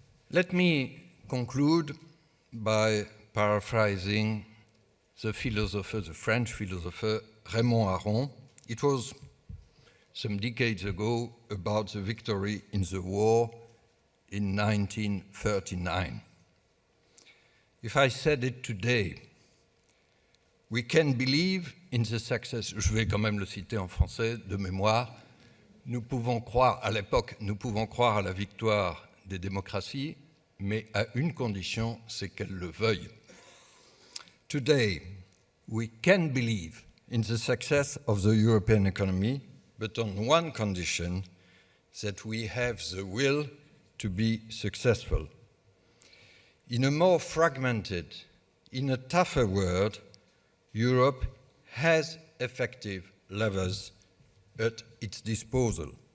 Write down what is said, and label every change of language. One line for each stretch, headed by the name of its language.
English: Let me conclude by paraphrasing the French philosopher Raymond Aron. It was some decades ago about the victory in the war in 1939. If I said it today, we can believe in the success.
French: Je vais quand même le citer en français de mémoire. Nous pouvons croire à l'époque, nous pouvons croire à la victoire des démocraties, mais à une condition, c'est qu'elles le veuillent.
English: Today, we can believe in the success of the European economy, but on one condition, that we have the will to be successful. In a more fragmented, in a tougher world, Europe has effective levers at its disposal.